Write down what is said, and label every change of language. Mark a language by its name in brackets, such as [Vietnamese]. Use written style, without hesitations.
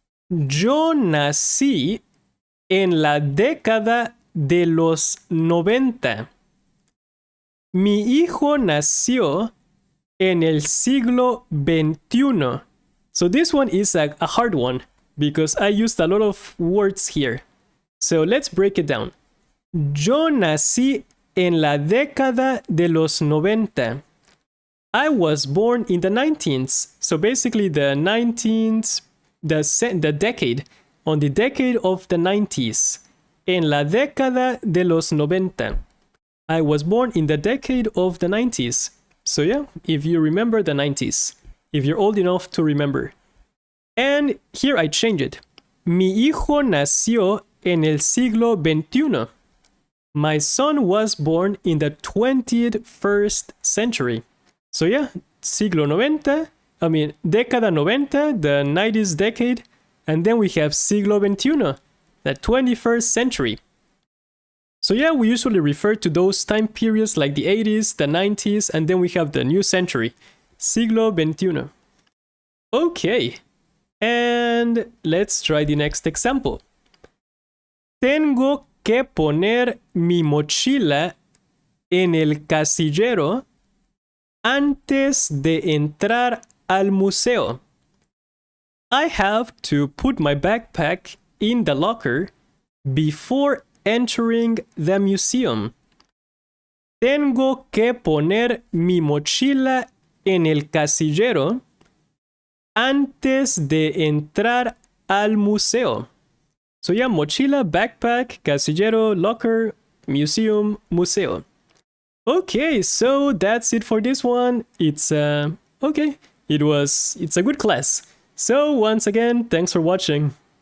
[Spanish] Yo nací en la década de los 90. Mi hijo nació en el siglo XXI. [English] So this one is a hard one because I used a lot of words here. So let's break it down. [Spanish] Yo nací en la década de los 90. [English] I was born in the 19th. So basically the 19th, the decade, on the decade of the 90s. [Spanish] En la década de los 90. [English] I was born in the decade of the 90s. So yeah, if you remember the 90s. If you're old enough to remember. And here I change it. [Spanish] Mi hijo nació en el siglo XXI. [English] My son was born in the 21st century. So yeah, siglo 90, década 90, the 90s decade, and then we have siglo XXI, the 21st century. So yeah, we usually refer to those time periods like the 80s, the 90s, and then we have the new century, siglo XXI. Okay, and let's try the next example. [Spanish] Tengo que poner mi mochila en el casillero antes de entrar al museo. [English] I have to put my backpack in the locker before entering the museum. [Spanish] Tengo que poner mi mochila en el casillero antes de entrar al museo. [English] So yeah, mochila, backpack, casillero, locker, museum, museo. Okay, so that's it for this one. It's okay. It's a good class. So once again, thanks for watching.